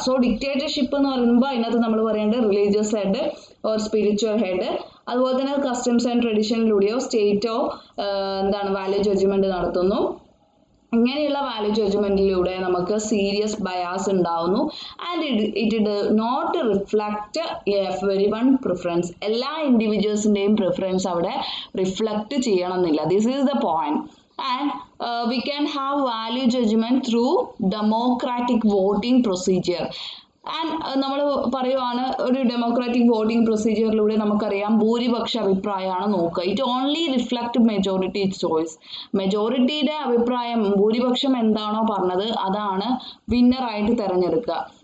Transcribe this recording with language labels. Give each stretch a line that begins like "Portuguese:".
Malayalam: So dictatorship എന്ന് പറയുമ്പോൾ അതിനകത്ത് നമ്മൾ പറയേണ്ടത് religious head or spiritual head, അതുപോലെ തന്നെ കസ്റ്റംസ് ആൻഡ് ട്രഡീഷനിലൂടെയോ സ്റ്റേറ്റോ വാല്യൂ ജഡ്ജ്മെന്റ് നടത്തുന്നു. ഇങ്ങനെയുള്ള വാല്യൂ ജഡ്ജ്മെന്റിലൂടെ നമുക്ക് സീരിയസ് ബയാസ് ഉണ്ടാവുന്നു.
English: and it not reflect every one preference,
Malayalam: എല്ലാ ഇൻഡിവിജ്വൽസിൻ്റെയും പ്രിഫറൻസ് അവിടെ റിഫ്ലക്ട് ചെയ്യണമെന്നില്ല.
English: This is the point. And we can have value judgment through democratic voting procedure.
Malayalam: And നമ്മൾ പറയുവാണ് ഒരു ഡെമോക്രാറ്റിക് വോട്ടിംഗ് പ്രൊസീജിയറിലൂടെ നമുക്കറിയാം ഭൂരിപക്ഷ അഭിപ്രായമാണ് നോക്കുക.
English: It only reflect majority choice.
Malayalam: മെജോറിറ്റിയുടെ അഭിപ്രായം, ഭൂരിപക്ഷം എന്താണോ പറഞ്ഞത് അതാണ് വിന്നറായിട്ട് തിരഞ്ഞെടുക്കുക.